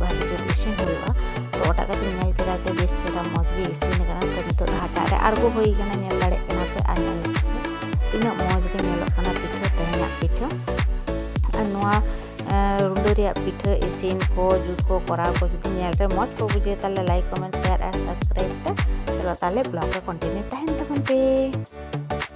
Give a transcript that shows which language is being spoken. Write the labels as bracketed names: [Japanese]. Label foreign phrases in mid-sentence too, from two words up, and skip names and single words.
[Santali] भागे जो इसिन होइबा तो ओटा काते नेल केदा जे बेस चेरा मौज गे इसिन कना तो नितो हाटा रे आड़गो होई कना नेल दाड़े कना पे आ नेल तिना मौज गे नेलो कना पिठे तेहया पिठे और नोआ रुंडो रिया पिठे इसिन को जुत को करा को जुदी नेल रे मौज को बुझे ताले [English] like comment share [Santali] और सब्सक्राइब पे चलो ताले ब्लॉग का कंटिन्यू तहन तमन पे।